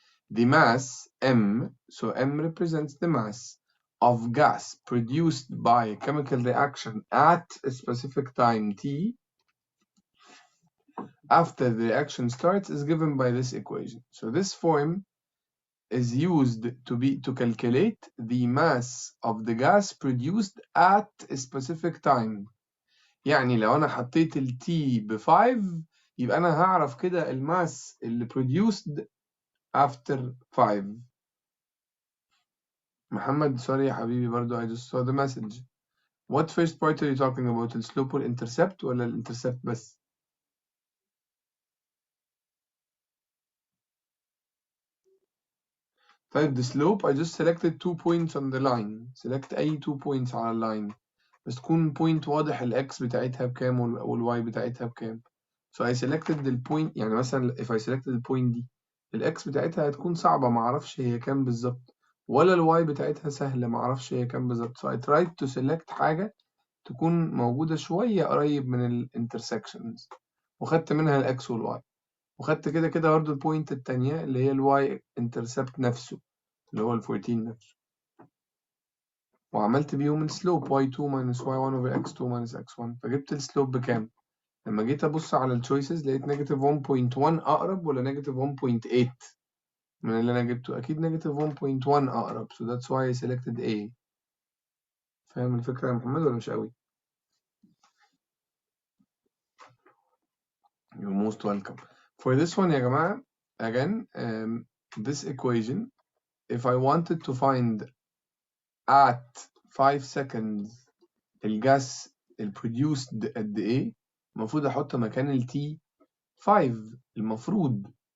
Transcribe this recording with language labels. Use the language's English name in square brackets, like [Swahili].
[English] The mass, M, so M represents the mass of gas produced by a chemical reaction at a specific time T after the reaction starts is given by this equation. So this form is used to calculate the mass of the gas produced at a specific time. [Arabic] يعني لو أنا حطيت ال T ب5 يبقى أنا هعرف كده الماس اللي [English] produced after 5. محمد sorry [Arabic] يا حبيبي برضو [English] I just saw the message. What first part are you talking about? [Arabic] السلوب والintercept ولا الintercept بس؟ طيب [English] the slope I just selected 2 points on the line. [Arabic] Select أي 2 points على اللاين بس تكون point واضح الx بتاعتها بكام والy بتاعتها بكام. [English] So I selected the point, [Arabic] يعني مثلا [English] if I selected the point [Arabic] دي الx بتاعتها هتكون صعبة معرفش هي كام بالظبط ولا الy بتاعتها سهلة معرفش هي كام بالظبط. So I tried to select حاجة تكون موجودة شوية قريب من ال intersections وخدت منها ال x وال y وخدت كده كده برضه البوينت التانية اللي هي ال y intercept نفسه اللي هو ال 14 نفسه وعملت بيهم السلوب [English] y2 minus y1 over x2 minus x1 [Arabic] فجبت السلوب بكام؟ لما جيت أبص على التشويسز لقيت نيجاتيف 1.1 أقرب ولا نيجاتيف 1.8 من اللي أنا جبته؟ أكيد نيجاتيف 1.1 أقرب [English] so that's why I selected A. [Arabic] فاهم الفكرة يا محمد ولا مش قوي؟ [English] You're most welcome. For this one [Arabic] يا جماعة [English] again this equation, if I wanted to find at 5 seconds [Arabic] الجاس produced قد ايه، المفروض احط مكان ال T 5 المفروض،